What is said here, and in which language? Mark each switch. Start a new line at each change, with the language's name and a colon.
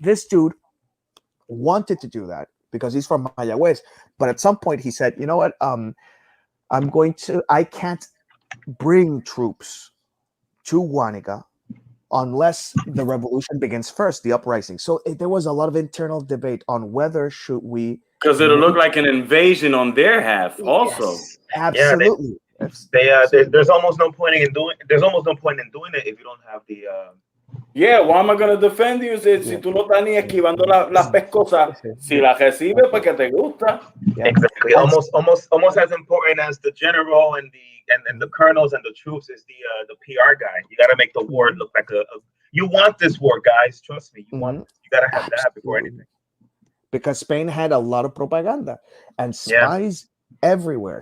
English: This dude wanted to do that because he's from Mayagüez, but at some point he said, you know what, I can't bring troops to Guanica unless the revolution begins first, the uprising. So there was a lot of internal debate on whether should we Because it'll look like an invasion on their half, also. Yes, absolutely. There's almost no point in doing. There's almost no point in doing it if you don't have the. Yeah, why am I going to defend you si tú no estás ni esquivando las pescosas?
Spanish: Si la recibes porque te gusta.
English: Yeah. Exactly. Almost as important as the general and the colonels and the troops is the PR guy. You got to make the war look like a. You want this war, guys. Trust me. You got to have that before anything. Because Spain had a lot of propaganda and spies everywhere.